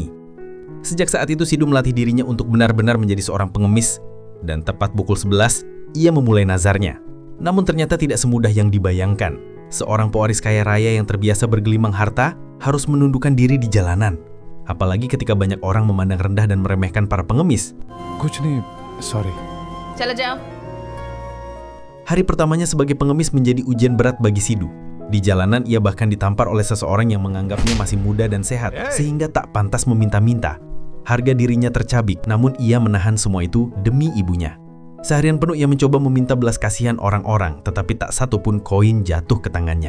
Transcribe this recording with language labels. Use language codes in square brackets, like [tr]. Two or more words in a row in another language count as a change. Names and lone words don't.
[id] Sejak saat itu Sidhu melatih dirinya untuk benar-benar menjadi seorang pengemis, dan tepat pukul 11, ia memulai nazarnya. Namun ternyata tidak semudah yang dibayangkan. Seorang pewaris kaya raya yang terbiasa bergelimang harta harus menundukkan diri di jalanan. Apalagi ketika banyak orang memandang rendah dan meremehkan para pengemis. [hi] कुछ नहीं, सॉरी। चला जाओ। [id] Hari pertamanya sebagai pengemis menjadi ujian berat bagi Sidhu. Di jalanan ia bahkan ditampar oleh seseorang yang menganggapnya masih muda dan sehat, sehingga tak pantas meminta-minta. Harga dirinya tercabik, namun ia menahan semua itu demi ibunya. Seharian penuh ia mencoba meminta belas kasihan orang-orang, tetapi tak satu pun koin jatuh ke tangannya.